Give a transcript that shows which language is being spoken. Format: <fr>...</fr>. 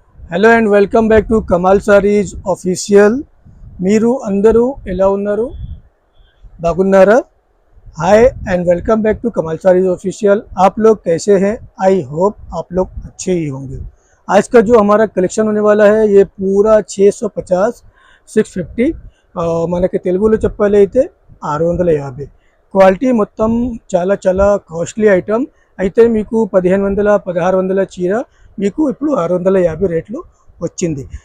<en>Hello and welcome back to Kamal sarees official.</en> <te>మీరు అందరూ ఎలా ఉన్నారు? బాగున్నారా?</te> <en>Hi and welcome back to Kamal sarees official.</en> <hi>आप लोग कैसे हैं?</hi> <en>I hope</en> <hi>आप लोग अच्छे ही होंगे। आज का जो हमारा कलेक्शन होने वाला है ये पूरा 650 650</hi> <te>మనకి తెలుగులో చెప్పాలైతే 650 క్వాలిటీ మొత్తం చాలా చాలా కాస్ట్లీ ఐటమ్ అయితే మీకు 1500 1600 చీర మీకు ఇప్పుడు 650 రేట్లు వచ్చింది।</te>